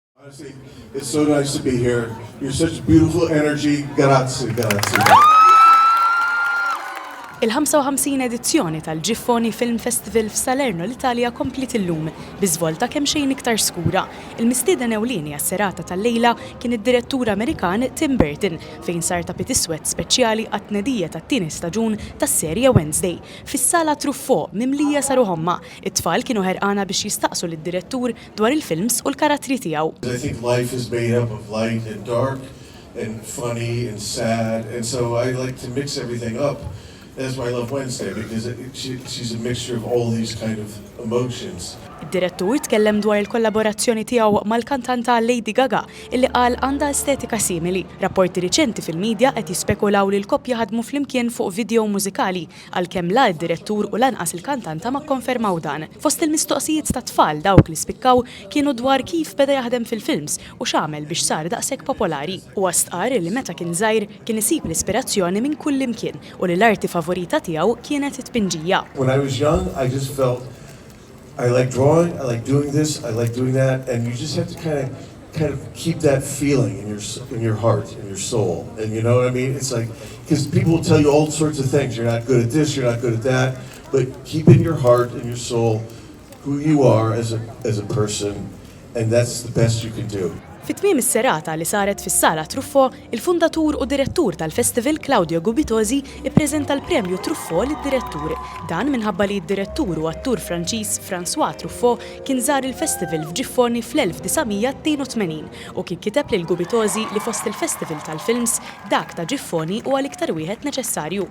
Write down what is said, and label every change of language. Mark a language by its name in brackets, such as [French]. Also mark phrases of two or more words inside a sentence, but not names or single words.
[English] Honestly, it's so nice to be here. You're such beautiful energy. [Italian] Grazie, grazie. [Maltese] Il-55 edizzjoni tal-Giffoni Film Festival f'Salerno l-Italja komplit illum biżvolta kemm xejn iktar skura. Il-mistieden ewlieni għas-serata tal-lejla kien id-direttur Amerikan Tim Burton fejn sar tapit iswed speċjali għat-tnedija tat-tieni staġun tas-serje Wednesday. Fis-sala Truffaut mimlija saru ħomma, it-tfal kienu ħerqana biex jistaqsu lid-direttur dwar il-films u l-karattri tiegħu. [English] I think life is made up of light and dark and funny and sad, and so I like to mix everything up. That's why I love Wednesday, because she's a mixture of all these kind of emotions. [Maltese] Id-direttur tkellem dwar il-kollaborazzjoni tiegħu mal-kantanta Lady Gaga illi qal għandha estetika simili. Rapporti riċenti fil-medja qed jispekulaw li l-koppja ħadmu flimkien fuq video mużikali għalkemm la d-direttur u lanqas il-kantanta ma kkonfermaw dan. Fost il-mistoqsijiet ta' tfal dawk li spikkaw kienu dwar kif beda jaħdem fil-films u x'għamel biex sar daqshekk popolari. U għastqar li meta kien żgħir kien isib l-ispirazzjoni minn kull imkien u li l-arti favorita tiegħu kienet it-tpinġija. [English] When I was young, I just felt I like drawing, I like doing this, I like doing that, and you just have to kind of keep that feeling in your heart, in your soul. And you know what I mean? It's like, because people will tell you all sorts of things. You're not good at this, you're not good at that, but keep in your heart and your soul who you are as a person, and that's the best you can do. [Maltese] Fit-tmiem is-serata li saret fis-sala Truffaut, il-fundatur u direttur tal-festival Claudio Gubitosi ippreżenta l-premju Truffaut lid-direttur. Dan minħabba li d-direttur u attur Franċiż François Truffaut kien żar il-festival f'Giffoni fl-1982 u kien kiteb lil Gubitosi li fost il-festival tal-films dak ta' Giffoni huwa l-iktar wieħed neċessarju.